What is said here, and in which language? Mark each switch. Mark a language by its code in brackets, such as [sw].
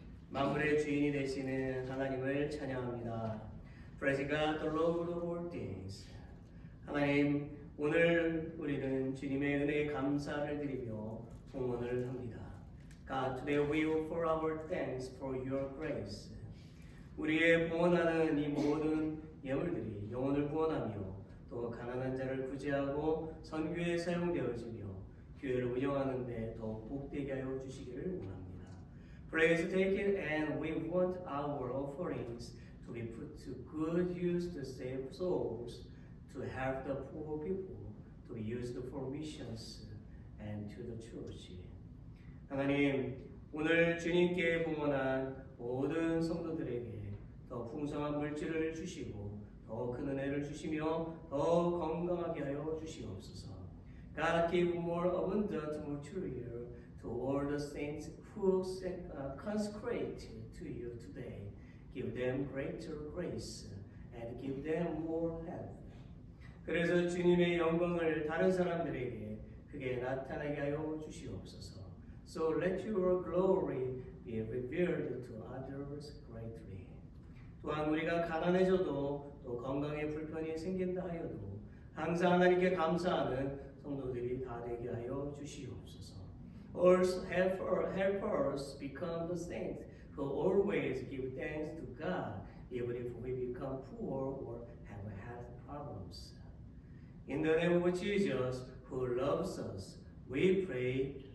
[ko] 만물의 주인이 되시는 하나님을 찬양합니다. [en] Praise God, the Lord of all things. [ko] 하나님, 오늘 우리는 주님의 은혜에 감사를 드리며 봉헌을 합니다. [en] God, today we offer our thanks for your grace. [ko] 우리의 구원하는 이 모든 예물들이 영혼을 구원하며 또 가난한 자를 구제하고 선교에 사용되어지며 교회를 운영하는 데 더욱 복되게 하여 주시기를 원합니다. [en] Please take it, and we want our offerings to be put to good use to save souls, to help the poor people, to be used for missions and to the church. [ko] 하나님, 오늘 주님께 봉헌한 모든 성도들에게 더 풍성한 물질을 주시고 더 큰 은혜를 주시며 더 건강하게 하여 주시옵소서. [en] God give more abundant material to all the saints who consecrate to you today. Give them greater grace and give them more health. [ko] 그래서 주님의 영광을 다른 사람들에게 크게 나타나게 하여 주시옵소서. [en] So let your glory be revealed to others greatly. [ko] 또한 우리가 가난해져도 또 건강에 불편이 생긴다 하여도 항상 하나님께 감사하는 성도들이 다 되게 하여 주시옵소서. [en] Also help us become the saints who always give thanks to God even if we become poor or have health problems. In the name of Jesus who loves us, we pray.